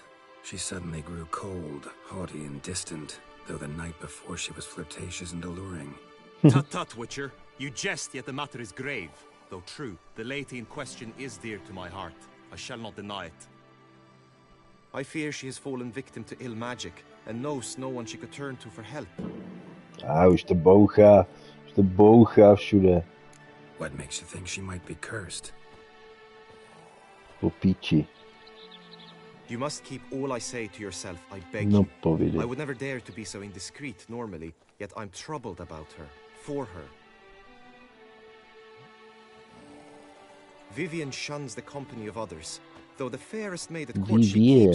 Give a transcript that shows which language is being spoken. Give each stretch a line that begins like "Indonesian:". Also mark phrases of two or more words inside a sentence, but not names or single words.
English: She suddenly grew cold, haughty and distant, though the night before she was flirtatious and alluring. Tut tut, Witcher. You jest, yet the matter is grave. Though true, the lady in question is dear to my heart. I shall not deny it. I fear she has fallen victim to ill magic, and knows no one she could turn to for help.
Czech: Už to bouchá všude.
English: What makes you think she might be cursed?
Czech: Po píči.
English: You must keep all I say to yourself, I beg
Czech: No
English: you.
Czech: povídej.
English: I would never dare to be so indiscreet normally, yet I'm troubled about her, for her. Vivian shuns the company of others, though the fairest maid at court she keeps